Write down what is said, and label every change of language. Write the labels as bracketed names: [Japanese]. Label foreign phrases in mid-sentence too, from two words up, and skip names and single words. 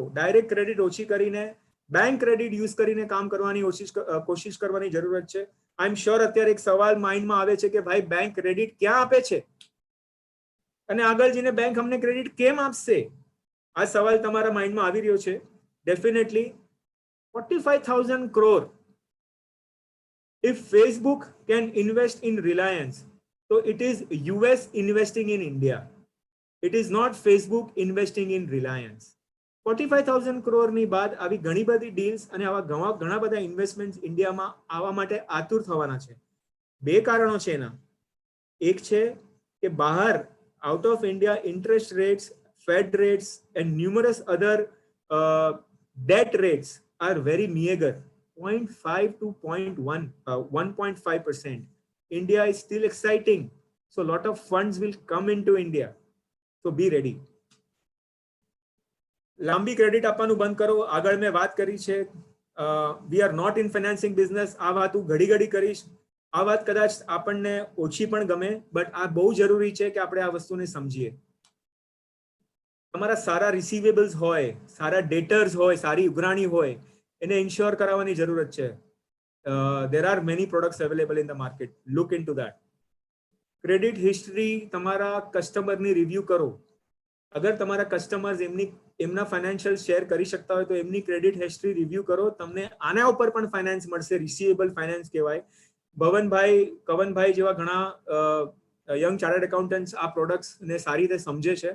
[English] direct credit [Gujarati] ઓછી કરીને [English] bank credit use [Gujarati] કરીને કામ કરવાની કોશિશ કરવાની જરૂરત છે. [English] I am sure [Gujarati] અત્યારે એક સવાલ માઇન્ડમાં આવે છે કે ભાઈ [English] bank credit [Gujarati] ક્યાં આપે છે અને આગળ જઈને બેંક અમને ક્રેડિટ કેમ આપશે. આ સવાલ તમારા માઇન્ડમાં આવી રહ્યો છે. [English] Definitely 45,000 crore. If Facebook can invest in Reliance, so it is US investing in India. It is not Facebook investing in Reliance. [Gujarati] 45,000 crore ની બાદ આવી ઘણી બધી ડીલ્સ અને આવા ઘણા બધા ઇન્વેસ્ટમેન્ટ્સ ઇન્ડિયામાં આવવા માટે આતુર થવાના છે. બે કારણો છે એના. એક છે કે બહાર [English] out of India interest rates, Fed rates and numerous other debt rates are very meager, 0.5 to 1.5%. India is still exciting, so a lot of funds will come into India, so be ready. [Gujarati] લાંબી ક્રેડિટ આપવાનું બંધ કરો. આગળ મેં વાત કરી છે, [English] we are not in financing business. [Gujarati] આ વાત હું ઘડી કરીશ. આ વાત કદાચ આપણને ઓછી પણ ગમે, બટ આ બહુ જરૂરી છે કે આપણે આ વસ્તુને સમજીએ. તમારા સારા રિસીવેબલ્સ હોય, સારા ડેટર્સ હોય, સારી ઉઘરાણી હોય, એને ઇન્શ્યોર કરાવવાની જરૂરત છે. [English] there are many products available in the market. Look into that. credit history [Gujarati] તમારા કસ્ટમરની રિવ્યુ કરો. અગર તમારા કસ્ટમર્સ એમના ફાઇનાન્શિયલ શેર કરી શકતા હોય તો એમની [English] credit history review [Gujarati] કરો. તમને આના ઉપર પણ ફાઇનાન્સ મળશે. [English] receivable finance [Gujarati] કહેવાય. કવનભાઈ જેવા ઘણા [English] young chartered accountants [Gujarati] આ પ્રોડક્ટ્સને સારી રીતે સમજે છે.